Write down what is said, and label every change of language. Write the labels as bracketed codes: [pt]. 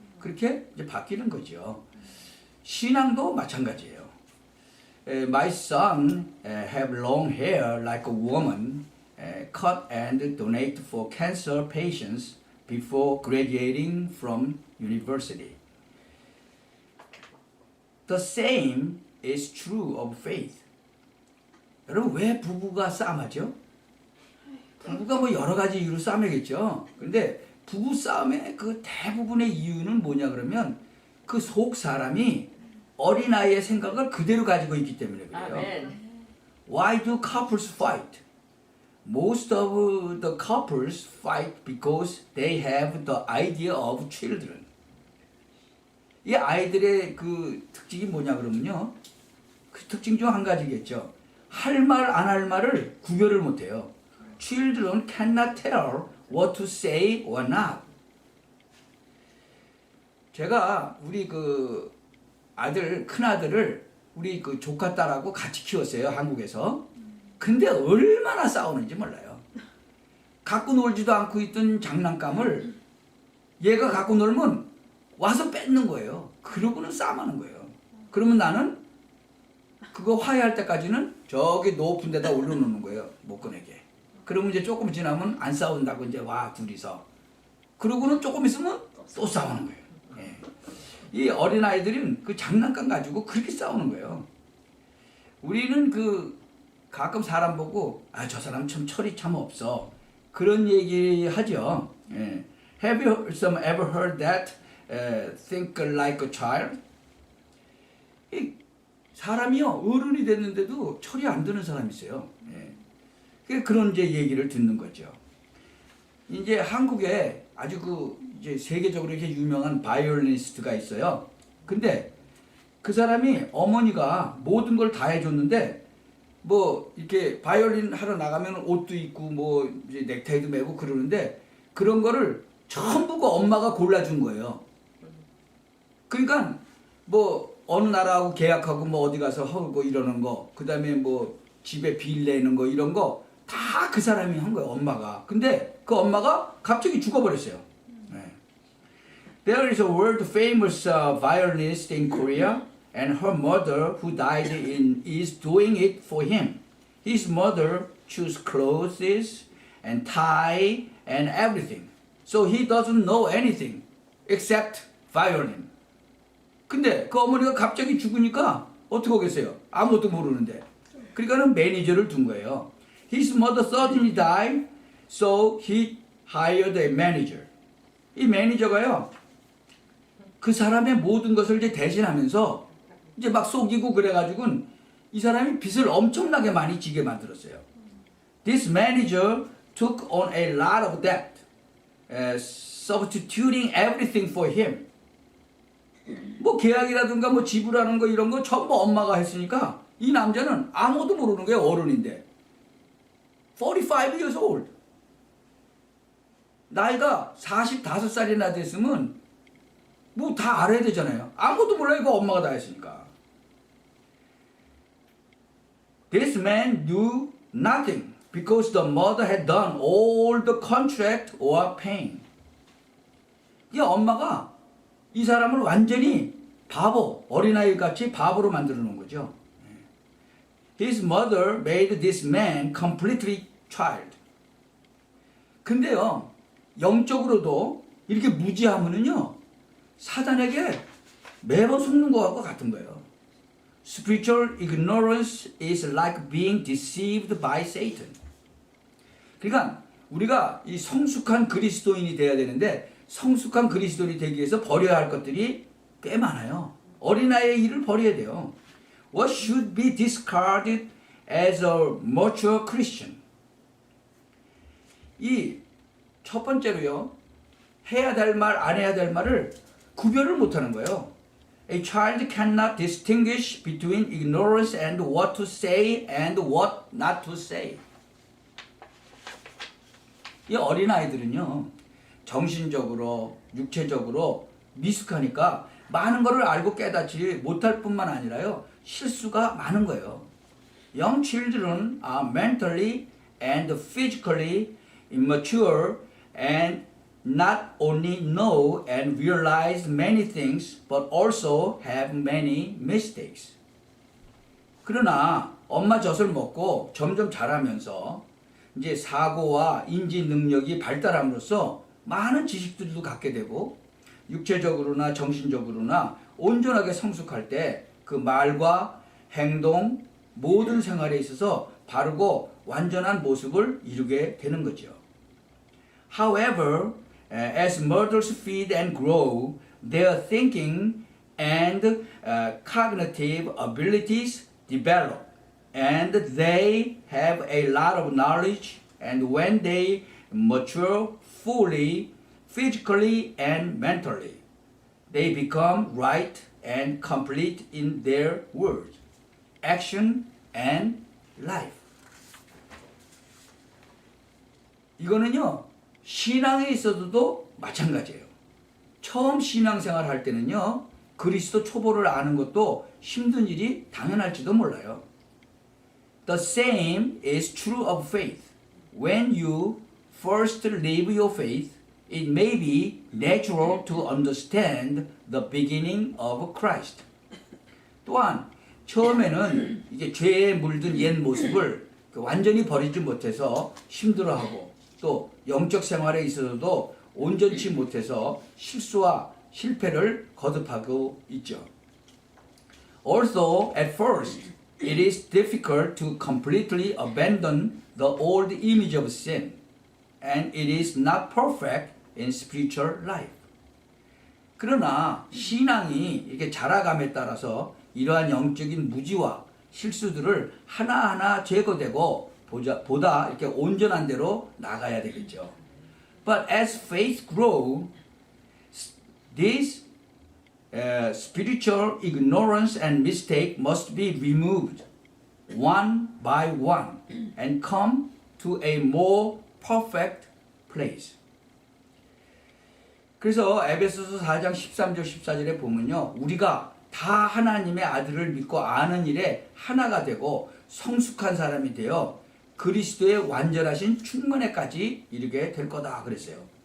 [ko] 그렇게 이제 바뀌는 거죠. 신앙도 마찬가지예요. [en] My son have long hair like a woman, cut and donate for cancer patients before graduating from university. The same is true of faith. [ko] 여러분, 왜 부부가 싸움하죠? 부부가 뭐 여러 가지 이유로 싸움이겠죠. 근데 부부 싸움의 그 대부분의 이유는 뭐냐 그러면 그 속 사람이 어린아이의 생각을 그대로 가지고 있기 때문에 그래요. 아멘. [en] Why do couples fight? Most of the couples fight because they have the idea of children. [ko] 이 아이들의 그 특징이 뭐냐 그러면요, 그 특징 중 한 가지겠죠. 할 말 안 할 말을 구별을 못해요. [en] Children cannot tell what to say or not. [ko] 제가 우리 그 아들, 큰아들을 우리 그 조카 딸하고 같이 키웠어요, 한국에서. 근데 얼마나 싸우는지 몰라요. 갖고 놀지도 않고 있던 장난감을 얘가 갖고 놀면 와서 뺏는 거예요. 그러고는 싸움하는 거예요. 그러면 나는 그거 화해할 때까지는 저기 높은 데다 올려놓는 거예요, 못 꺼내게. 그러면 이제 조금 지나면 안 싸운다고 이제 와, 둘이서. 그러고는 조금 있으면 또 싸우는 거예요. 예. 이 어린아이들은 그 장난감 가지고 그렇게 싸우는 거예요. 우리는 그 가끔 사람 보고 아, 저 사람 참 철이 참 없어. 그런 얘기 하죠. 예. [en] Have you ever heard that think like a child? [ko] 이 사람이요, 어른이 됐는데도 철이 안 드는 사람이 있어요. 예. 그런 이제 얘기를 듣는 거죠. 이제 한국에 아주 이제 세계적으로 이렇게 유명한 바이올리니스트가 있어요. 근데 그 사람이 어머니가 모든 걸 다 해줬는데 뭐 이렇게 바이올린 하러 나가면 옷도 입고 뭐 이제 넥타이도 매고 그러는데 그런 거를 전부 그 엄마가 골라준 거예요. 그러니까 뭐 어느 나라하고 계약하고 뭐 어디 가서 하고 이러는 거, 그 다음에 뭐 집에 빌 내는 거 이런 거 다 그 사람이 한 거예요, 엄마가. 근데 그 엄마가 갑자기 죽어버렸어요. 네. [en] There is a world famous violinist in Korea, and her mother, who died is doing it for him. His mother choose clothes and tie and everything, so he doesn't know anything except violin. [ko] 근데 그 어머니가 갑자기 죽으니까 어떻게 하겠어요? 아무것도 모르는데. 그러니까는 매니저를 둔 거예요. [en] His mother suddenly died, so he hired a manager. [ko] 이 매니저가요, 그 사람의 모든 것을 이제 대신하면서 이제 막 속이고 그래가지고는 이 사람이 빚을 엄청나게 많이 지게 만들었어요. [en] This manager took on a lot of debt, substituting everything for him. [ko] 뭐 계약이라든가 뭐 지불하는 거 이런 거 전부 엄마가 했으니까 이 남자는 아무것도 모르는 거예요. 어른인데. [en] 45 years old. [ko] 나이가 45살이나 됐으면 뭐 다 알아야 되잖아요. 아무것도 몰라요. 이거 엄마가 다 했으니까. [en] This man knew nothing because the mother had done all the contract or paying. [ko] 이 엄마가 이 사람을 완전히 바보, 어린아이 같이 바보로 만들어 놓은 거죠. [en] His mother made this man completely child. [ko] 근데요, 영적으로도 이렇게 무지하면은요, 사단에게 매번 속는 것과 같은 거예요. [en] Spiritual ignorance is like being deceived by Satan. [ko] 그러니까 우리가 이 성숙한 그리스도인이 돼야 되는데 성숙한 그리스도인이 되기 위해서 버려야 할 것들이 꽤 많아요. 어린아이의 일을 버려야 돼요. [en] What should be discarded as a mature Christian? [ko] 이 첫 번째로요. 해야 될 말, 안 해야 될 말을 구별을 못하는 거예요. [en] A child cannot distinguish between ignorance and what to say and what not to say. [ko] 이 어린아이들은요. 정신적으로, 육체적으로 미숙하니까 많은 것을 알고 깨닫지 못할 뿐만 아니라요. 실수가 많은 거예요. [en] Young children are mentally and physically immature and not only know and realize many things but also have many mistakes. [ko] 그러나 엄마 젖을 먹고 점점 자라면서 이제 사고와 인지 능력이 발달함으로써 많은 지식들도 갖게 되고 육체적으로나 정신적으로나 온전하게 성숙할 때 그 말과 행동 모든 생활에 있어서 바르고 완전한 모습을 이루게 되는 거죠. [en] However, as mothers feed and grow, their thinking and cognitive abilities develop, and they have a lot of knowledge, and when they mature fully, physically and mentally, they become right and complete in their words, action, and life. [ko] 이거는요, 신앙에 있어도 마찬가지예요. 처음 신앙생활 할 때는요, 그리스도 초보를 아는 것도 힘든 일이 당연할지도 몰라요. [en] The same is true of faith. When you first live your faith, it may be natural to understand the beginning of Christ. [ko] 또한 처음에는 이게 죄에 물든 옛 모습을 완전히 버리지 못해서 힘들어하고 또 영적 생활에 있어서도 온전치 못해서 실수와 실패를 거듭하고 있죠. [en] Also, at first, it is difficult to completely abandon the old image of sin, and it is not perfect in spiritual life. [ko] 그러나 신앙이 이렇게 자라감에 따라서 이러한 영적인 무지와 실수들을 하나하나 제거되고 보다 이렇게 온전한 대로 나가야 되겠죠. [en] But as faith grows, this spiritual ignorance and mistake must be removed one by one and come to a more perfect place. [ko] 그래서 에베소서 4장 13절 14절에 보면요. 우리가 다 하나님의 아들을 믿고 아는 일에 하나가 되고 성숙한 사람이 되어 그리스도의 완전하신 충만에까지 이르게 될 거다 그랬어요.